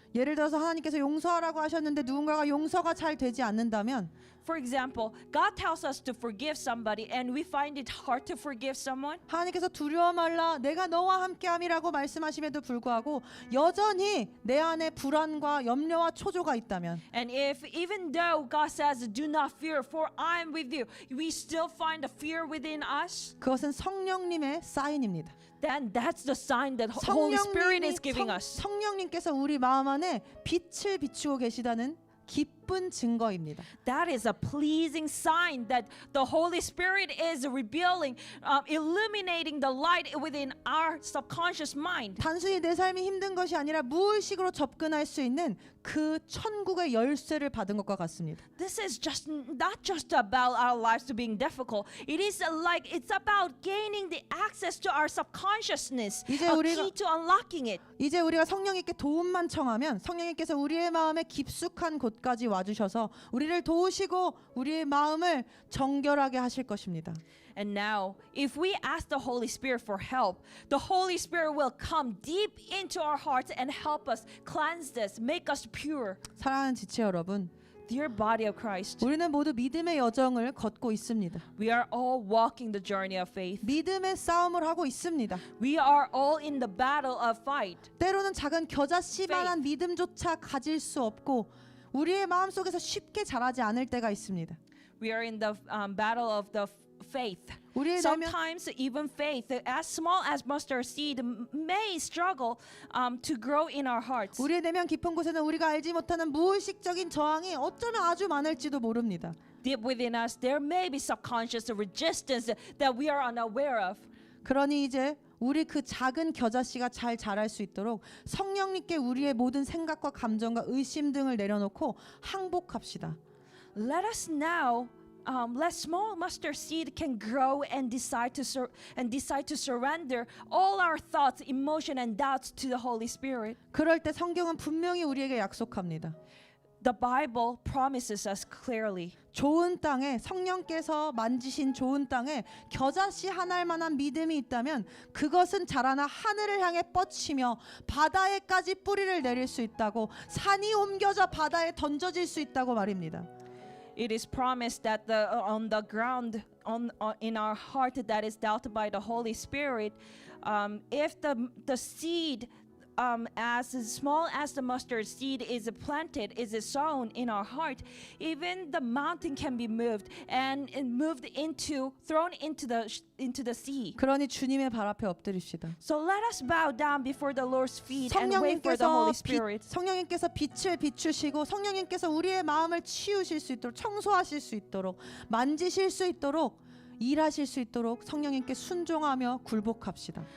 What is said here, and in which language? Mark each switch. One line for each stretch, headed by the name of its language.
Korean: 예를 들어서 하나님께서 용서하라고 하셨는데 누군가가 용서가 잘 되지 않는다면
English: For example, God tells us to forgive somebody and we find it hard to forgive someone.
Korean: 하나님께서 두려워 말라 내가 너와 함께함이라고 말씀하심에도 불구하고 여전히 내 안에 불안과 염려와 초조가 있다면
English: And if even though God says, do not fear, for I am with you, we still find a fear within us,
Korean: 그것은 성령님의 사인입니다.
English: then that's the sign that Holy Spirit is giving us.
Korean: 성령님께서 우리 마음 안에 빛을 비추고 계시다는 기쁜 증거입니다.
English: That is a pleasing sign that the Holy Spirit is revealing, illuminating the light within our subconscious mind.
Korean: 단순히 내 삶이 힘든 것이 아니라 무의식으로 접근할 수 있는 그 천국의 열쇠를 받은 것과 같습니다.
English: This is just not just about our lives being difficult. It is like it's about gaining the access to our subconsciousness,
Korean: 이제
English: a
Korean: 우리가-
English: key to unlocking it.
Korean: 이제 우리가 성령님께 도움만 청하면 성령님께서 우리의 마음에 깊숙한 곳까지 와주셔서 우리를 도우시고 우리의 마음을 정결하게 하실 것입니다.
English: And now, if we ask the Holy Spirit for help, the Holy Spirit will come deep into our hearts and help us cleanse us, make us pure.
Korean: 사랑하는 지체 여러분,
English: Dear body of Christ,
Korean: 우리는 모두 믿음의 여정을 걷고 있습니다.
English: we are all walking the journey of faith.
Korean: 믿음의 싸움을 하고 있습니다.
English: We are all in the battle of fight.
Korean: 때로는 작은 겨자씨만한 믿음조차 가질 수 없고 우리의 마음속에서 쉽게 자라지 않을 때가 있습니다.
English: We are in the battle of the faith.
Korean: 우리의 내면
English: Sometimes even faith, as small as mustard seed, may struggle to grow in our hearts.
Korean: 우리의 내면 깊은 곳에는 우리가 알지 못하는 무의식적인 저항이 어쩌면 아주 많을지도 모릅니다.
English: Deep within us, there may be subconscious resistance that we are unaware of.
Korean: 그러니 이제 우리 그 작은 겨자씨가 잘 자랄 수 있도록 성령님께 우리의 모든 생각과 감정과 의심 등을 내려놓고 항복합시다.
English: Let us now let small mustard seed can grow and decide to surrender all our thoughts, emotion, and doubts to the Holy Spirit.
Korean: 그럴 때 성경은 분명히 우리에게 약속합니다.
English: The Bible promises us clearly.
Korean: 좋은 땅에 성령께서 만지신 좋은 땅에 겨자씨 하나일 만한 믿음이 있다면 그것은 자라나 하늘을 향해 뻗치며 바다에까지 뿌리를 내릴 수 있다고, 산이 옮겨져 바다에 던져질 수 있다고 말입니다.
English: It is promised that on the ground in our heart that is dealt by the Holy Spirit, if the seed as small as the mustard seed is planted, is sown in our heart, even the mountain can be moved and thrown into the sea.
Korean: 그러니 주님의 발 앞에 엎드립시다.
English: So let us bow down before the Lord's feet and wait for the Holy Spirit.
Korean: 성령님께서 빛을 비추시고 성령님께서 우리의 마음을 치우실 수 있도록, 청소하실 수 있도록, 만지실 수 있도록, 일하실 수 있도록 성령님께 순종하며 굴복합시다.